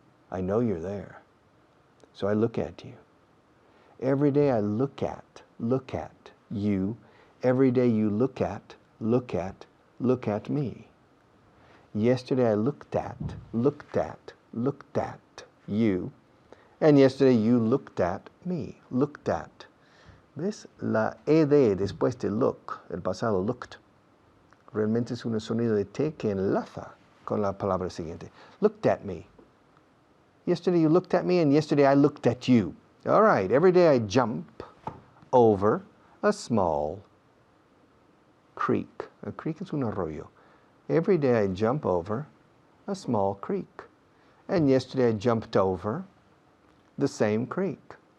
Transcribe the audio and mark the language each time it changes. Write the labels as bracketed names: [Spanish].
[English] I know you're there. So I look at you. Every day I look at you. Every day you look at me. Yesterday I looked at you. And yesterday you looked at me. Looked at. [Spanish] ¿Ves? La ed después de look, el pasado looked, realmente es un sonido de T que enlaza con la palabra siguiente. [English] Looked at me. Yesterday you looked at me, and yesterday I looked at you. All right, every day I jump over a small creek. A creek [Spanish] es un arroyo. [English] Every day I jump over a small creek. And yesterday I jumped over the same creek.